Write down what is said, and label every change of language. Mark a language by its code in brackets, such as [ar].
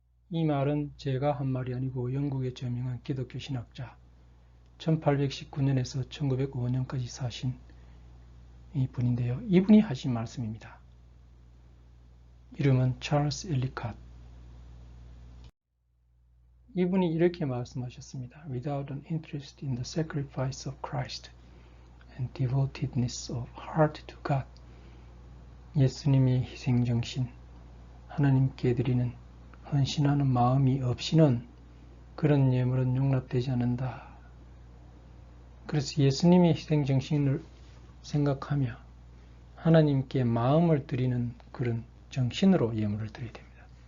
[ko] 이 말은 제가 한 말이 아니고 영국의 저명한 기독교 신학자 1819년에서 1905년까지 사신 이 분인데요. 이분이 하신 말씀입니다. 이름은 찰스 엘리캇. 이분이 이렇게 말씀하셨습니다. [en] Without an interest in the sacrifice of Christ and devotedness of heart to God. [ko] 예수님의 희생정신, 하나님께 드리는 헌신하는 마음이 없이는 그런 예물은 용납되지 않는다. 그래서 예수님의 희생정신을 생각하며 하나님께 마음을 드리는 그런 정신으로 예물을 드려야 됩니다.